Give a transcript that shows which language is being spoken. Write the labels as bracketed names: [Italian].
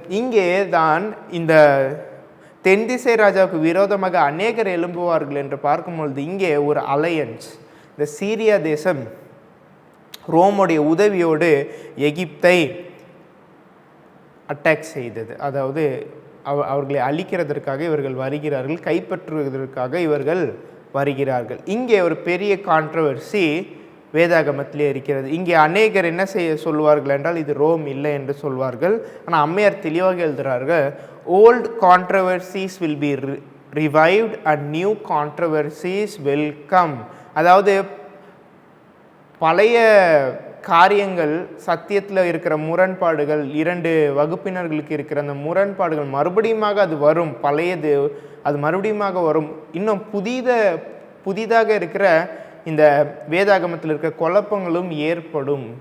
[Tamil] இங்கே தான் இந்த தென் திசை ராஜாவுக்கு விரோதமாக அநேகர் எழும்புவார்கள் என்று பார்க்கும்பொழுது இங்கே ஒரு அலையன்ஸ், இந்த சீரியா தேசம் ரோமுடைய உதவியோடு எகிப்தை அட்டாக் செய்தது. அதாவது அவர்களை அழிக்கிறதற்காக இவர்கள் வருகிறார்கள், கைப்பற்றுவதற்காக இவர்கள் வருகிறார்கள். இங்கே ஒரு பெரிய கான்ட்ரவர்சி வேதாகமத்திலே இருக்கிறது. இங்கே அநேகர் என்ன சொல்வார்கள் என்றால் இது ரோம் இல்லை என்று சொல்வார்கள். ஆனால் அம்மையார் தெளிவாக எழுதுகிறார்கள், [English] old controversies will be revived and new controversies will come. [Tamil] அதாவது பழைய காரியங்கள், சத்தியத்தில் இருக்கிற முரண்பாடுகள், 2 வகுப்பினர்களுக்கு இருக்கிற அந்த முரண்பாடுகள் மறுபடியும் அது வரும். பழையது அது மறுபடியும் வரும். இன்னும் புதிதாக இருக்கிற இந்த வேதாகமத்தில் இருக்கிற குழப்பங்களும் ஏற்படும்.